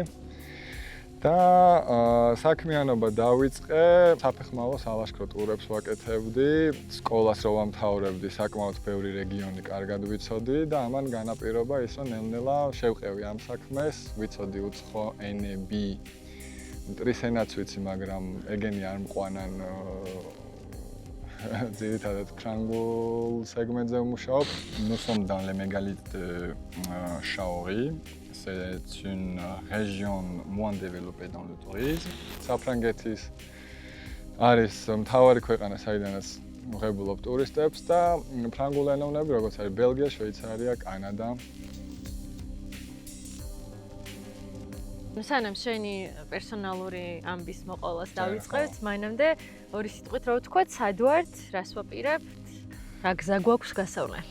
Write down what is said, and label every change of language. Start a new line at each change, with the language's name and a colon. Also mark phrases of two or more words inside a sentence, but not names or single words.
Georgian: და საქმიანობა დავიწყე, საფეხმავლო სალაშქრო ტურებს ვაკეთებდი, სკოლას რო ვამთავრებდი, საკმაოდ ბევრი რეგიონი კარგად ვიცოდი და ამან განაპირობა ის, რომ ნელ-ნელა შევყევი ამ საქმეს, ვიცოდი უცხო ენები. მტრის ენაც ვიცი, მაგრამ ეგენი არ მყვანან ძირითადად ფრანგულ სეგმენტზე ვმუშაობ.
French: Nous sommes dans les mégalithes de Chaori. C'est une région moins développée dans le tourisme.
Georgian: საფრანგეთის არის მთავარი ქვეყანა, საიდანაც ვღებულობ ტურისტებს და ფრანგულ ენოვნები, როგორც არის ბელგია, შვეიცარია, კანადა. სანამ შენი პერსონალური ამბის მოყოლას დავიწყებთ, მაინამდე ორი სიტყვით რა ვთქვათ, სად ვართ, რას ვაპირებთ, რა გზა გვაქვს გასავლელი?